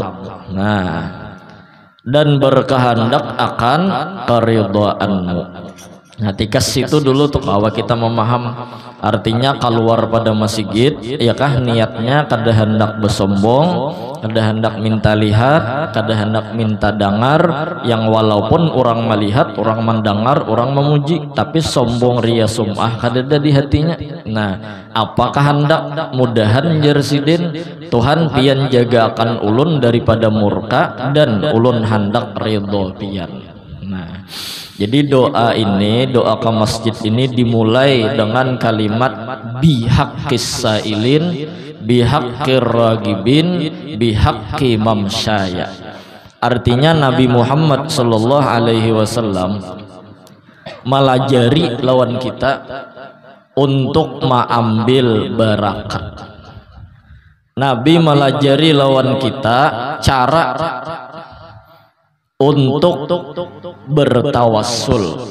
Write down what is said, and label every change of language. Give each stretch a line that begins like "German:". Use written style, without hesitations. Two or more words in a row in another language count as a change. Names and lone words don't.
Indonesian: Nah, dan berkehendak akan keridhaanmu.
Banjar: Nah, tikas itu dulu tuh bahwa kita memaham artinya keluar pada masjid ya kah niatnya kada hendak bersombong, kada hendak minta lihat, kada hendak minta dengar, yang walaupun orang melihat, orang mendengar, orang memuji, tapi sombong ria sum'ah kada ada di hatinya. Nah, apakah hendak mudahan Jersidin Tuhan pian jaga akan ulun daripada murka dan ulun hendak ridho pian.
Indonesian: Nah, jadi doa ini, doa ke masjid ini dimulai dengan kalimat
Arabic: bihaqqis sailin, bihaqqir ragibin, bihaqqi mamsyaya.
Banjar: Artinya Nabi Muhammad
Arabic: sallallahu alaihi wasallam
Banjar: melajari lawan kita untuk mengambil barakat. Nabi melajari lawan kita cara untuk bertawassul.